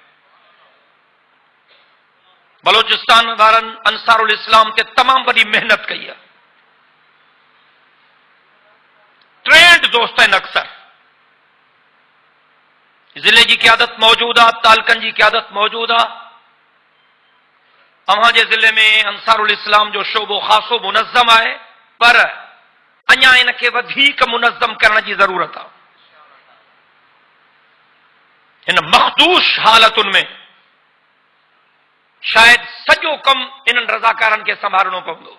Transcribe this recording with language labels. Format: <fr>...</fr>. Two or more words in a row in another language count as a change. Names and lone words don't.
<ur>بلوچستان وارن انصار الاسلام تے تمام بڑی محنت کی ہے. ٹرینڈ دوست ہیں اکثر. ضلع کی قیادت موجود ہے, تالکن کی قیادت موجود ہے,</ur> <sd>अव्हां जे ज़िले में अंसारुल इस्लाम जो शोबो ख़ासो मुनज़्ज़म आहे, पर अञा इन खे वधीक मुनज़्ज़म करण जी ज़रूरत आहे। इन मखदूश हालतुनि में शायदि सॼो कमु इन्हनि रज़ाकारनि खे संभालणो पवंदो।</sd>